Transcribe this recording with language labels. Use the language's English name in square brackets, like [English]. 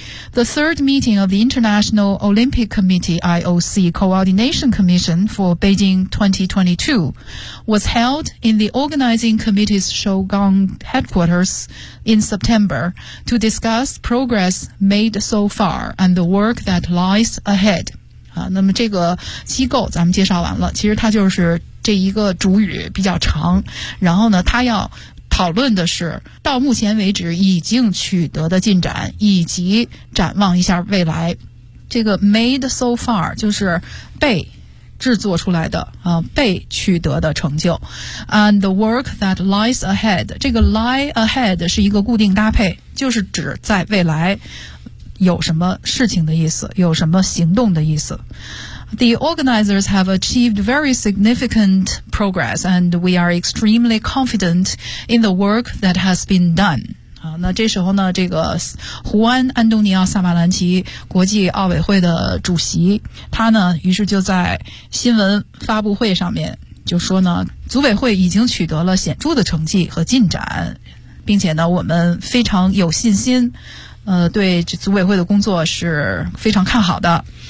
[English] The third meeting of the International Olympic Committee, IOC, Coordination Commission for Beijing 2022 was held in the Organizing Committee's Shougang headquarters in September to discuss progress made so far and the work that lies ahead. [Chinese] 那么这个机构咱们介绍完了，其实它就是这一个主语比较长，然后呢，它要讨论的是到目前为止已经取得的进展以及展望一下未来。这个 made so far 就是被制作出来的啊，被取得的成就。 And the work that lies ahead，这个 lie ahead 是一个固定搭配，就是指在未来有什么事情的意思，有什么行动的意思。 [English] The organizers have achieved very significant progress and we are extremely confident in the work that has been done. [Chinese] 那这时候呢，这个胡安·安东尼奥·萨马兰奇国际奥委会的主席，他呢于是就在新闻发布会上面就说呢，组委会已经取得了显著的成绩和进展，并且呢我们非常有信心，对组委会的工作是非常看好的。